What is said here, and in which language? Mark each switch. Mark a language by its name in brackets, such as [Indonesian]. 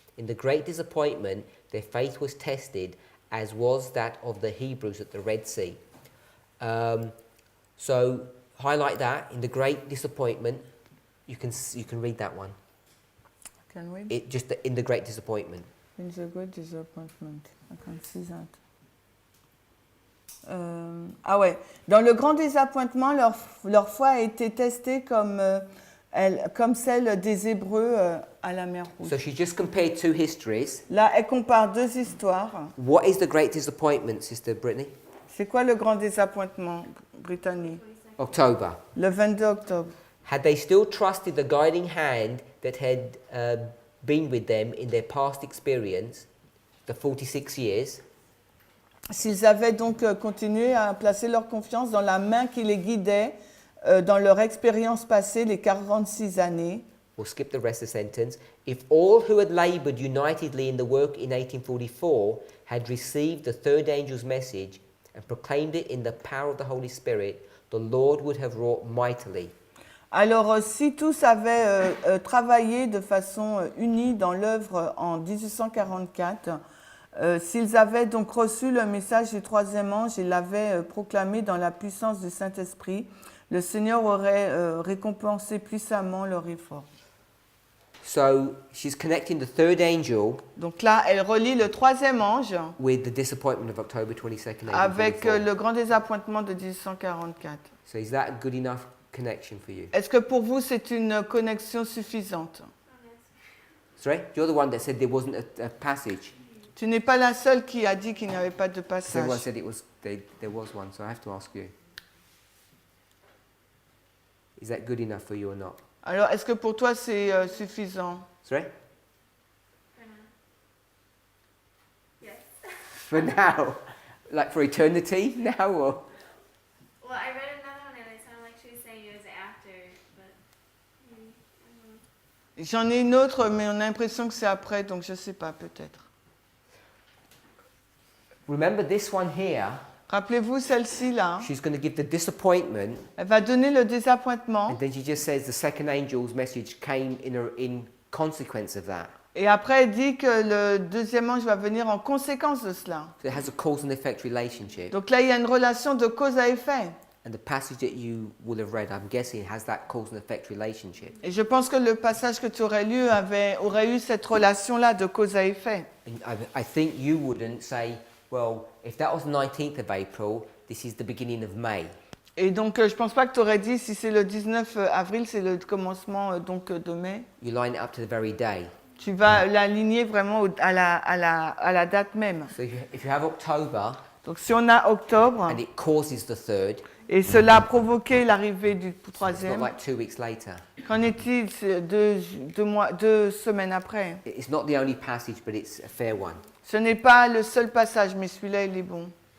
[English] In the great disappointment, their faith was tested, as was that of the Hebrews at the Red Sea. So highlight that, in the great disappointment. You can read that one. Can we? It just in the great disappointment. In the great disappointment. I can see that. [French] Ah ouais. Dans le grand désappointement, leur foi a été testée comme celle des Hébreux à la mer Rouge. [English] So she just compared two histories. [French] Là, elle compare deux histoires. [English] What is the great disappointment, Sister Brittany? [French] C'est quoi le grand désappointement, Brittany? [English] October. [French] Le 22 octobre. [English] Had they still trusted the guiding hand that had been with them in their past experience, the 46 years, [French] S'ils avaient donc continué à placer leur confiance dans la main qui les guidait dans leur expérience passée, les 46 années, [English] we'll skip the rest of the sentence, if all who had laboured unitedly in the work in 1844 had received the third angel's message and proclaimed it in the power of the Holy Spirit, the Lord would have wrought mightily. [French] alors si tous avaient travaillé de façon unie dans l'œuvre en 1844, s'ils avaient donc reçu le message du troisième ange et l'avaient proclamé dans la puissance du Saint-Esprit, le Seigneur aurait récompensé puissamment leur effort. [English] So she's connecting the third angel [French] Donc là, elle relie le troisième ange [English] with the disappointment of October 22nd, [French] avec [English] 1844. [French] le grand désappointement de 1844. [English] So is that a good enough connection for you? [French] Est-ce que pour vous, c'est une connexion suffisante? [English] Sorry? You're the one that said there wasn't a passage. [French] Tu n'es pas la seule qui a dit qu'il n'y avait pas de [English] Everyone [French] passage. [English] said there was one, so I have to ask you. Is that good enough for you or not? [French] Alors, est-ce que pour toi, c'est suffisant? [English] Sorry? Yes. For now? Like for eternity now or? Well, I read another one and it sounded like she was saying it was after, but maybe, I don't know. [French] J'en ai une autre, mais on a l'impression que c'est après, donc je ne sais pas, peut-être. [English] Remember this one here, [French] Rappelez-vous celle-ci, là. [English] she's going to give the disappointment, [French] Elle va donner le désappointement. [English] and then she just says the second angel's message came in consequence of that. [French] Et après, elle dit que le deuxième ange va venir en conséquence de cela. [English] So it has a cause and effect relationship. [French] Donc là, il y a une relation de cause à effet. [English] And the passage that you will have read, I'm guessing, has that cause and effect relationship. [French] Et je pense que le passage que tu aurais lu aurait eu cette relation-là de cause à effet. [English] And I think you wouldn't say, well, if that was the 19th of April, this is the beginning of May. [French] Et donc, je ne pense pas que tu aurais dit, si c'est le 19 avril, c'est le commencement donc, de mai. [English] You line it up to the very day. [French] Tu vas l'aligner vraiment à la date même. [English] So if you have October [French] Donc, si on a octobre, [English] and it causes the third, [French] et cela a provoqué l'arrivée du [English] it's not [French] troisième, [English] like 2 weeks later. [French] qu'en est-il 2 semaines après? [English] It's not the only passage, but it's a fair one. [French] Ce n'est pas le seul passage, mais celui-là, il est bon.